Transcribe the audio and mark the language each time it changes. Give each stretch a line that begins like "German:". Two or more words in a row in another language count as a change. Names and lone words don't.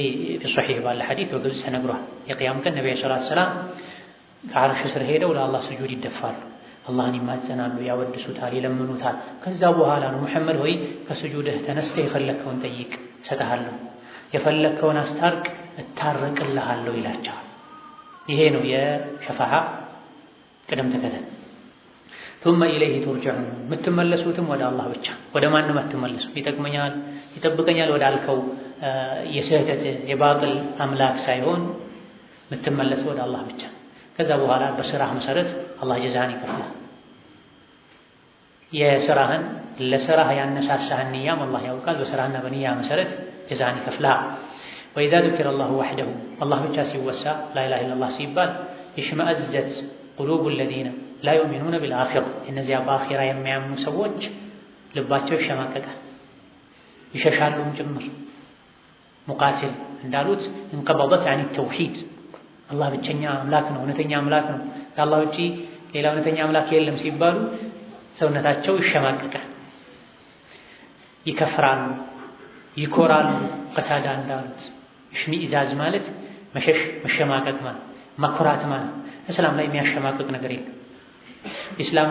Amharic: በሶሒህ ባለ ሐዲስ በግልጽ ተነግሯል። የቂያም ቀን ነብዩ
Arabic: صلى الله عليه وسلم
Amharic: ከዓርሽ ስር ሄደው ለአላህ ስጁድ ይደፋሉ፣ አላህን ይማጸናሉ፣ ያወድሱታል፣ ይለምኑታል። ከዛ በኋላ ነው ሙሐመድ ሆይ ከስጁድህ ተነስተህ የፈለግከውን ጠይቅ እሰጥሃለሁ፣ የፈለግከውን አስታርቅ እታረቅልሃለሁ ይላቸዋል። ይሄ ነው የሸፋዓ ቅደም ተከተል።
Arabic: ثم إليه ترجعون
Amharic: የምትመለሱትም ወደ አላህ ብቻ፣ ወደ ማንም አትመለሱ። ይጠቅመኛል ይጠብቀኛል ወዳልከው የስህተት የባጥል አምላክ ሳይሆን የምትመለሱ ወደ አላህ ብቻ። ከዛ በኋላ በስራህ መሰረት አላህ ጀዛህን ይከፍላል። የስራህን ለስራህ ያነሳሳህን ንያም አላህ ያውቃል። በስራህና በንያ መሰረት ጀዛህን ይከፍላል።
Arabic: وإذا ذكر الله وحده
Amharic: አላህ ብቻ ሲወሳ
Arabic: لا إله إلا الله
Amharic: ሲባል
Arabic: اشمأزت قلوب الذين لا يؤمنون بالآخرة
Amharic: እነዚያ በአኺራ የሚያምኑ ሰዎች ልባቸው ይሸማቀቃል፣ ይሸሻሉም ጭምር። ሙቃቲል እንዳሉት
Arabic: انقبضت عن التوحيد
Amharic: አላህ ብቸኛ አምላክ ነው፣ እውነተኛ አምላክ ነው፣ ከአላህ ውጪ ሌላ እውነተኛ አምላክ የለም ሲባሉ ሰውነታቸው ይሸማቀቃል፣ ይከፍራሉ፣ ይኮራሉ። ቀታዳ እንዳሉት እሽሚኢዛዝ ማለት መሸሽ፣ መሸማቀቅ ማለት መኩራት ማለት። እስላም ላይ የሚያሸማቀቅ ነገር የለም። እስላም